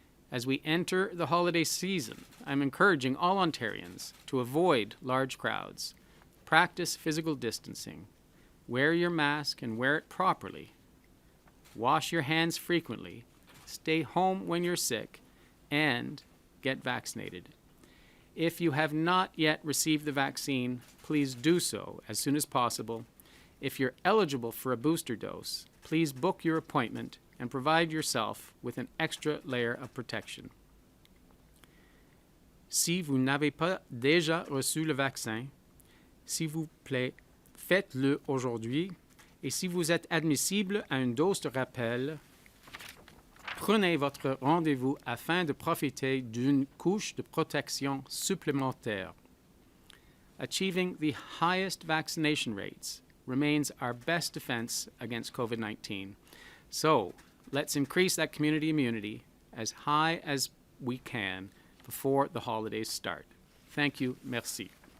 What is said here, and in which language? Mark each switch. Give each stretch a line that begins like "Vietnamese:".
English: As we enter the holiday season, I'm encouraging all Ontarians to avoid large crowds, practice physical distancing, wear your mask and wear it properly, wash your hands frequently, stay home when you're sick, and get vaccinated. If you have not yet received the vaccine, please do so as soon as possible. If you're eligible for a booster dose, please book your appointment and provide yourself with an extra layer of protection.
French: Si vous n'avez pas déjà reçu le vaccin, s'il vous plaît, faites-le aujourd'hui. Et si vous êtes admissible à une dose de rappel, prenez votre rendez-vous afin de profiter d'une couche de protection supplémentaire.
English: Achieving the highest vaccination rates remains our best defense against COVID-19. So, let's increase that community immunity as high as we can before the holidays start. Thank you.
French: Merci.